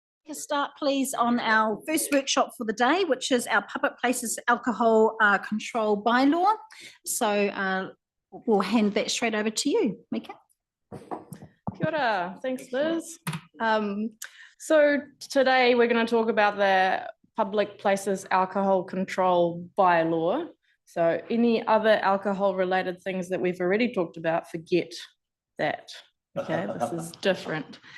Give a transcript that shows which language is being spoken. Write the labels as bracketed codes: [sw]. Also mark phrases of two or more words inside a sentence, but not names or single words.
[en] a start, please, on our first workshop for the day, which is our public places alcohol control bylaw. So we'll hand that straight over to you, Mika. [mi] Kia ora. [en] Thanks, Liz. So today we're going to talk about the public places alcohol control bylaw. So any other alcohol related things that we've already talked about, forget that. Okay, this is different.